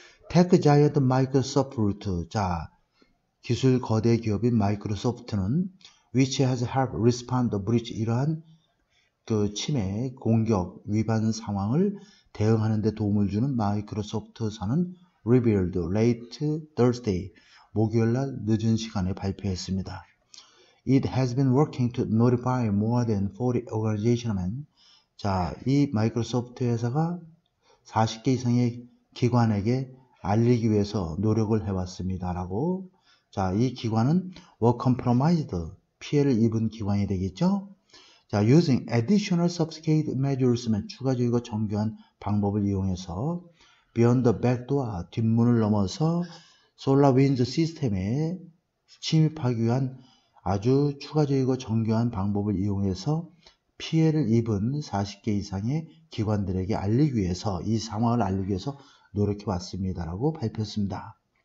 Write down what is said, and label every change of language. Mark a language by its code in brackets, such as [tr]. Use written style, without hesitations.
[ko] 테크 자이언트 마이크로소프트, 자, 기술 거대 기업인 마이크로소프트는 [en] which has helped respond the breach, [ko] 이러한 그 침해, 공격, 위반 상황을 대응하는 데 도움을 주는 마이크로소프트사는 [en] revealed late Thursday, [ko] 목요일날 늦은 시간에 발표했습니다. [en] It has been working to notify more than 40 organizations. [ko] 자, 이 마이크로소프트 회사가 40개 이상의 기관에게 알리기 위해서 노력을 해왔습니다. 라고. 자, 이 기관은 [en] were compromised, [ko] 피해를 입은 기관이 되겠죠. 자, [en] using additional sophisticated measures, [ko] 추가적이고 정교한 방법을 이용해서 [en] beyond the back door, [ko] 뒷문을 넘어서 솔라윈즈 시스템에 침입하기 위한 아주 추가적이고 정교한 방법을 이용해서 피해를 입은 40개 이상의 기관들에게 알리기 위해서, 이 상황을 알리기 위해서 노력해 왔습니다라고 발표했습니다.